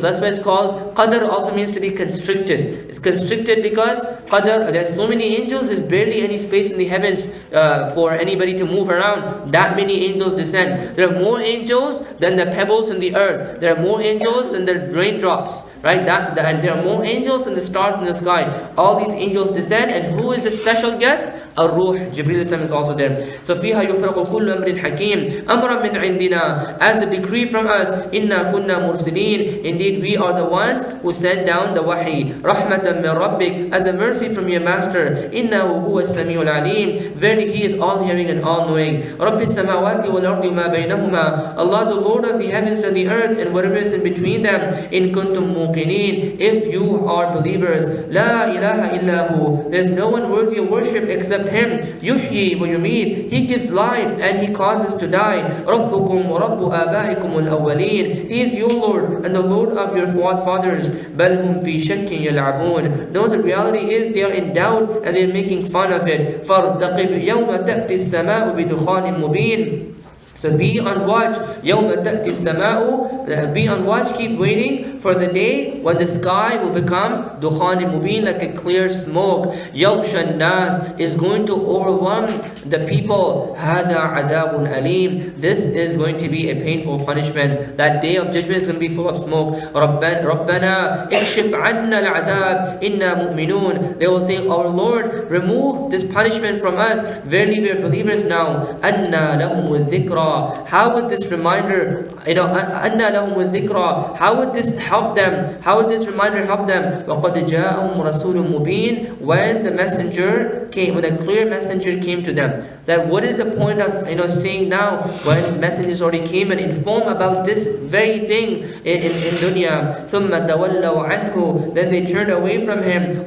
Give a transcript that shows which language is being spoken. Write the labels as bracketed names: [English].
[English] That's why it's called Qadr. Also means to be constricted. It's constricted because Qadr, there are so many angels, there's barely any space in the heavens for anybody to move around. That many angels descend. There are more angels than the pebbles in the earth. There are more angels than the raindrops, right? And there are more angels than the stars in the sky. All these angels descend, and who is a special guest? Ar-Ruh, Jibreel is also there. [Arabic] So فيها يفرق كل أمر حكيم أمرا من عندنا, [English] as a decree from us. [Arabic] إنا كنا مرسلين. [English] Indeed we are the ones who send down the wahi. [Arabic] رحمة من ربك, [English] as a mercy from your master. [Arabic] إنه هو السميع العليم. [English] Verily he is all hearing and all knowing. [Arabic] رب السماوات والأرض ما بينهما. [English] Allah, the Lord of the heavens and the earth and whatever is in between them. [Arabic] إن كنتم موقنين, [English] if you are believers. [Arabic] لا إله إلا هو, [English] there is no one worthy of worship except him. [Arabic] يحيي ويميت, [English] he gives life and he causes to die. [Arabic] ربكم ورب آبائكم الأولين, [English] he is your Lord and the Lord of your forefathers. [Arabic] بل هم في شك يلعبون, [English] no, the reality is they are in doubt and they are making fun of it. [Arabic] فارتقب يوم تأتي السماء بدخان مبين. [English] So be on watch. [Arabic] يَوْمَ تَأْتِ السَّمَاءُ. [English] Be on watch, keep waiting for the day when the sky will become dukhan mubin, like a clear smoke. [Arabic] يَوْشَ النَّاسِ, [English] is going to overwhelm the people. [Arabic] هَذَا عَذَابٌ أَلِيمٌ, [English] this is going to be a painful punishment. That day of judgment is going to be full of smoke. [Arabic] رَبَّنَا اكشف عَنَّا الْعَذَابِ إِنَّا مُؤْمِنُونَ. [English] They will say, our Lord, remove this punishment from us. Verily we are believers now. [Arabic] أَنَّا لَهُمُ الذِّكْرَى. [English] How would this reminder, [Arabic] أَنَّا لَهُمُ الذِّكْرَى, how [English] help them? How will this reminder help them? [Arabic] وَقَدْ جَاءَهُمْ رَسُولٌ مُبِينٌ, [English] when the messenger came, when a clear messenger came to them. That what is the point of saying now when messengers already came and informed about this very thing in dunya? [Arabic] ثُمَّ تَوَلَّوْا عَنْهُ, [English] then they turned away from him.